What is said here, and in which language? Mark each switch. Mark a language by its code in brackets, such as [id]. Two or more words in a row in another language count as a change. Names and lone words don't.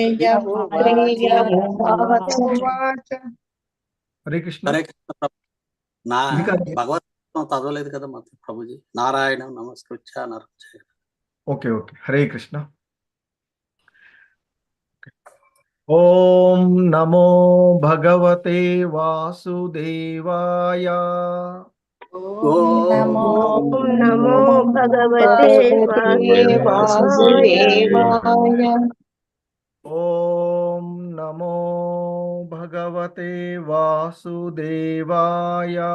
[te] భగవద్గీత చదవలేదు కదా ప్రభుజీ. [sa] నారాయణ నమస్కృత్య నరచ. ఓకే. హరే కృష్ణ. ఓం నమో భగవతే వాసుదేవాయ. నమో భగవతే వాసుదేవాయ. ఓం నమో భగవతే వాసుదేవాయ.